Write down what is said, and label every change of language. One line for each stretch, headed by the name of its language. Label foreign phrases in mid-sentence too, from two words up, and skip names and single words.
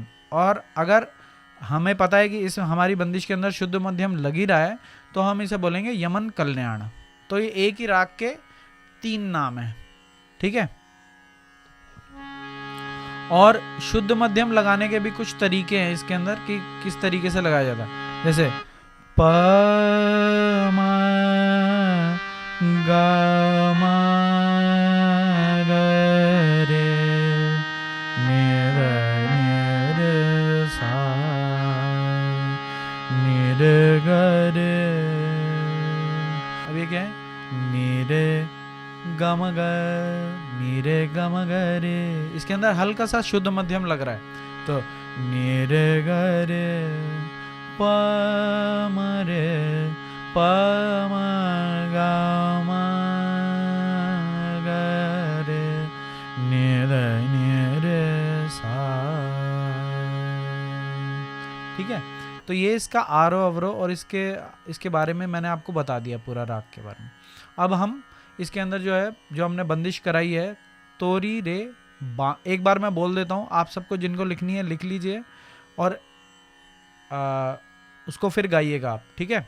Hindi: और अगर हमें पता है कि इस हमारी बंदिश के अंदर शुद्ध मध्यम लग ही रहा है तो हम इसे बोलेंगे यमन कल्याण। तो ये एक ही राग के 3 नाम है, ठीक है। और शुद्ध मध्यम लगाने के भी कुछ तरीके हैं इसके अंदर कि किस तरीके से लगाया जाता है। जैसे प म ग म ग रे नि रे सा नि रे ग रे। अब ये क्या है, नि रे गम ग नि रे गम ग रे। इसके अंदर हल्का सा शुद्ध मध्यम लग रहा है, तो नि रे ग रे प म रे प म ग म ग रे नि रे सा। ठीक है, तो ये इसका आरोह अवरोह और इसके बारे में मैंने आपको बता दिया पूरा राग के बारे में। अब हम इसके अंदर जो है, जो हमने बंदिश कराई है, तोरी रे बा, एक बार मैं बोल देता हूँ, आप सबको जिनको लिखनी है लिख लीजिए और उसको फिर गाइएगा आप, ठीक है।